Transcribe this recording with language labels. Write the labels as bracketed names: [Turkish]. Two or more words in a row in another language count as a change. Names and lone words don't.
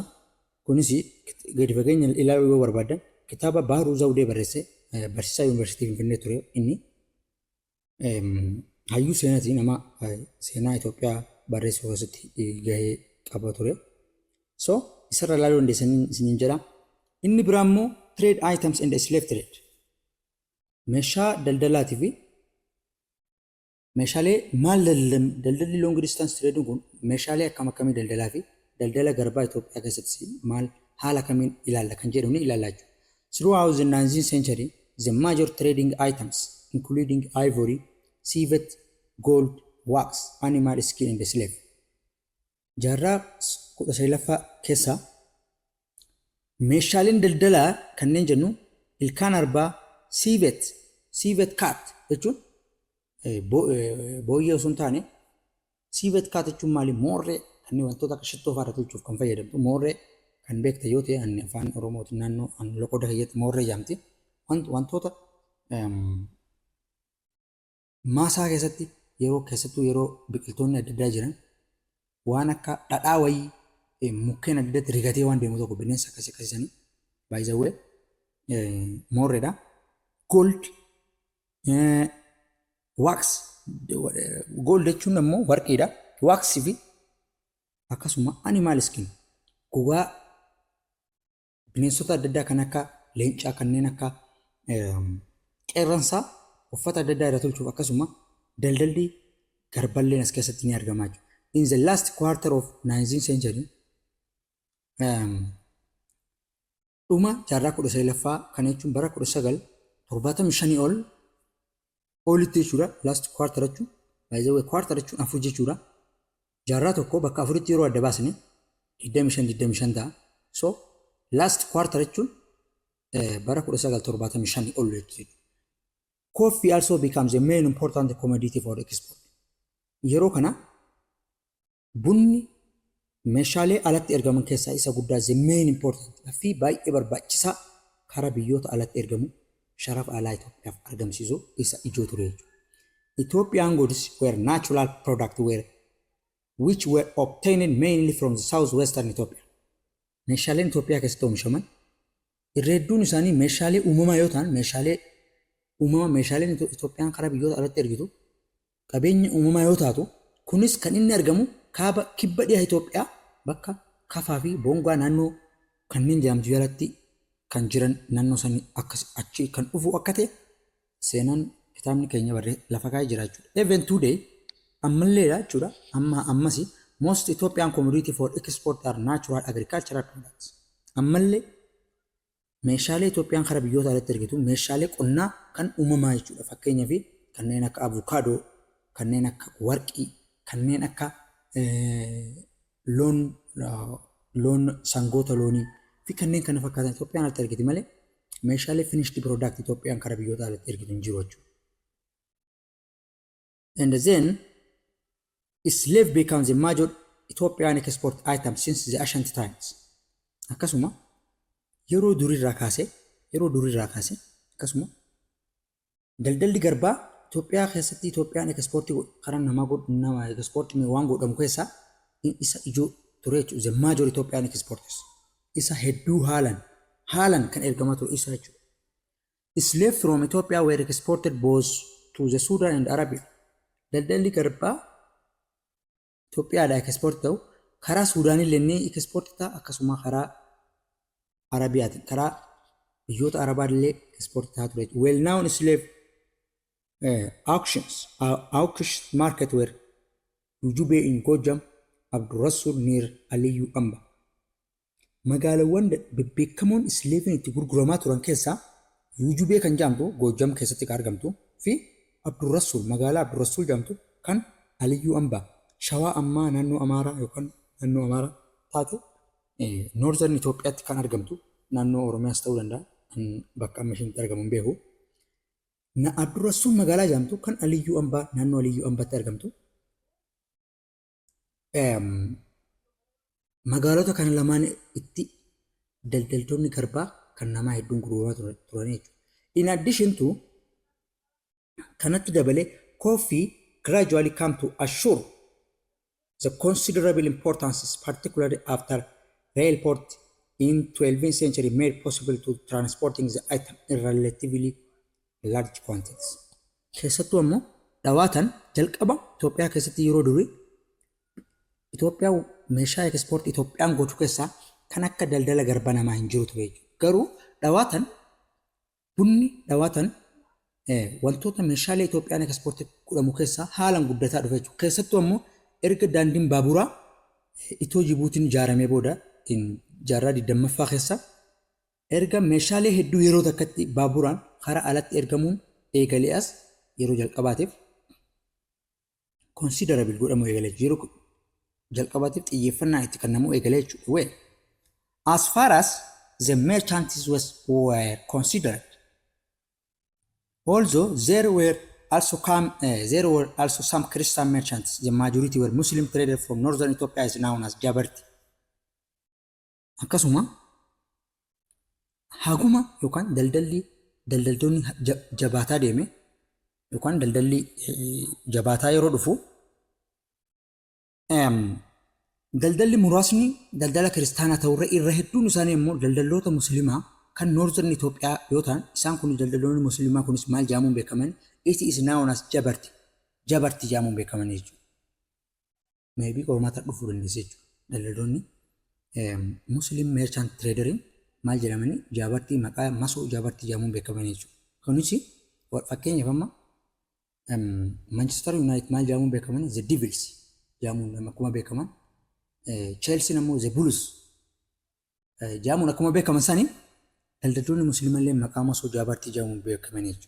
[Oromo] Kunis gadi fageenya ilaaluu yoo barbaadan kitaaba Baharuu Zawudee barreesse barsiisaa yuunivarsiitii Finfinnee ture inni hayyuu seenaatiin nama seenaa Itoophiyaa barreessuu keessatti gahee qaba ture. So isarra ilaaluu dandeessanii isiniin jedha. Inni biraa immoo [English] trade items and slave trade. [Oromo] Meeshaa daldalaatii fi meeshaalee maal daldalli [English] long distance trade [Oromo] kun meeshaalee akkam akkamii daldalaa fi daldala garbaa Itoophiyaa keessatti maal haala kamiin ilaalla kan jedhu ni ilaallaa jechuudha. [English] Throughout the 19th century, the major trading items including ivory, civet, gold, wax, animal skin and slave. [Oromo] Jaarraa 19ffaa keessa meeshaaleen daldalaa kanneen jennu ilkaan arbaa [English] civet cat [Oromo] jechuun booyyee osoo hin taane [English] civet cat [Oromo] jechuun maali moorree kanneen wantoota akka shittoo fa'aa tolchuuf kan fayyadamtu moorree kan beekta yoo ta'e ani afaan Oromootiin naannoo loqoda keessatti moorree jedhamti. Wantoota maasaa keessatti yeroo biqiltoonni adda addaa jiran waan akka dhadhaa wayii mukkeen adda addaatti rigatee waan deemu tokko bineensa akkasii [English] by the way [Oromo] moorreedha. [English] Gold wax gold [Oromo] jechuun immoo warqiidha. Wax fi akkasuma [English] animal skin [Oromo] gogaa bineensota adda addaa kan akka leencaa kanneen akka qeerransaa uffata adda addaa irraa tolchuuf akkasuma daldalli garballeen as keessatti ni argamaa jiru. [English] In the last quarter of 19th century, [Oromo] dhuma jaarraa 19ffaa kan jechuun bara 75 olitti jechuudha. [English] Last quarter [Oromo] jechuun [English] by the way [Oromo] quarter jechuun afur jechuudha. Jaarraa tokko bakka afuritti yeroo adda baasne 25 ta'a. So [English] last quarter [Oromo] jechuun bara 1975 ol jechuudha. [English] Coffee also becomes a main important commodity for export. [Oromo] Yeroo kana bunni meeshaalee alatti ergaman keessaa isa guddaa [English] the main important [Oromo] fi baay'ee barbaachisaa karaa biyyoota alatti ergamu sharafa alaa Itoophiyaaf argamsiisu isa ijoo ture jechuudha. [English] Ethiopian goods were natural products which were obtained mainly from the southwestern Ethiopia. [Oromo] Meeshaaleen Itoophiyaa keessatti oomishaman irra hedduun isaanii meeshaalee uumamaa yoo ta'an meeshaaleen Itoophiyaan karaa biyyoota alatti ergitu qabeenya uumamaa yoo taatu kunis kan inni argamu kaaba kibba dhiyaa Itoophiyaa bakka Kafaa fi Bongaa naannoo kanneen jedhamtu jalatti kan jiran naannoo sanii akkas achi kan dhufu akka ta'e seenaan kitaabni keenya barree lafa kaa'ee jira jechuudha. [English] Even today [Oromo] ammalleedha jechuudha. [English] Ammasi most Ethiopian commodity for export are natural agricultural products. [Oromo] Ammallee meeshaalee Itoophiyaan karaa biyyoota alatti ergitu meeshaalee qonnaa kan uumamaa jechuudha. Fakkeenyaaf kanneen akka avukaadoo, kanneen akka warqii, kanneen akka loon sangoota loonii fi kanneen kana fakkaatan Itoophiyaan alatti ergiti malee meeshaalee [English] finished product [Oromo] Itoophiyaan karaa biyyoota alatti ergitu hin jiru jechuudha. [English] And then slave becomes a major Ethiopian export item since the ancient times. [Oromo] Akkasuma yeroo durirraa kaasee akkasuma daldalli garbaa Itoophiyaa keessatti Itoophiyaan ekspoortii karaa nama ekspoortii waan godhamu keessaa isa ijoo ture jechuudha. [English] The major Ethiopian exporters [Oromo] isa hedduu haalan kan ergamaa ture isa jechuudha. [English] Slave from Ethiopia were exported both to the Sudan and Arabia. [Oromo] Daldalli garbaa Itoophiyaadhaa ekspoortii ta'u karaa Suudaanillee ni ekspoortii ta'a akkasuma karaa Arabiyaatiin karaa biyyoota Arabaallee ekspoortii ta'a ture. [English] Well known slave auction market were Ujube in Gojam, Abdurrasul near Aliyu Amba. [Oromo] Magaalawwan beekamoon slave itti gurguramaa turan keessaa Ujube kan jedhamtu Gojam keessatti argamtu fi Abdurrasul magaalaa Abdurrasul jedhamtu kan Aliyu Amba. Shawaa ammaa naannoo Amaaraa yookaan naannoo Amaaraa taate Northern Itoophiyaatti kan argamtu naannoo Oromiyaas ta'uu danda'a bakka amma ishiin argamu hin beeku. Na Abdurrasul magaalaa jedhamtu kan Aliyyuu Ambaa naannoo Aliyyuu Ambaatti argamtu. Magaalota kana lamaan itti daldaltoonni garbaa kan namaa hedduun gurguramaa turan jechuudha. [English] In addition to [Oromo] kanatti dabalee [English] coffee gradually come to assure the considerable importance, particularly after railport in 12th century made possible to transporting the item in relatively large quantities. [Oromo] Keessattuu ammoo dhawaatan jalqaba Itoophiyaa keessatti yeroo durii Itoophiyaa meeshaa ekspoortii Itoophiyaan gootu keessaa kan akka daldala garbaa namaa hin jiru ture jechuudha. Garuu dhawaatan wantoota meeshaalee Itoophiyaan ekspoortii godhamu keessaa haalan guddataa dhufe jechuudha. Keessattuu ammoo erga daandiin baaburaa Itoo Jibuutiin ijaaramee booda jaarraa 20ffaa keessa erga meeshaalee hedduu yeroo takkatti baaburaan karaa alatti ergamuun eegalee as yeroo jalqabaatiif considerable godhamu eegalee yeroo jalqabaatiif xiyyeeffannaa itti kennamu eegalee jechuudha. [English] Well, as far as the merchants were considered, although there were also some Christian merchants, the majority were Muslim traders from northern Ethiopia is known as Jabarti. [Oromo] Akkasuma haguma yookaan daldaltoonni jabaataa deeme yookaan daldalli jabaataa yeroo dhufu daldalli muraasni daldala kiristaanaa ta'urra irra hedduun isaanii immoo daldaltoota musliimaa kan northern Itoophiyaa yoo ta'an isaan kun daldaltoonni musliimaa kunis maal jedhamuun beekaman [English] it is known as [Oromo] jabarti jedhamuun beekaman jechuudha. Maybe qormaata dhufuu dandeessa jechuudha. Daldaltoonni [English] muslim merchant [Oromo] traderiin maal jedhamani jabartii maqaa masoo jabartii jedhamuun beekaman jechuudha. Kunis fakkeenyaaf amma Manchester United maal jedhamuun beekaman [English] the Devils [Oromo] jedhamuun akkuma beekaman Chelsea ammoo [English] the Blues [Oromo] jedhamuun akkuma beekaman sanii daldaltoonni musliimallee maqaa masoo jaabartii jedhamuun beekaman jechuudha.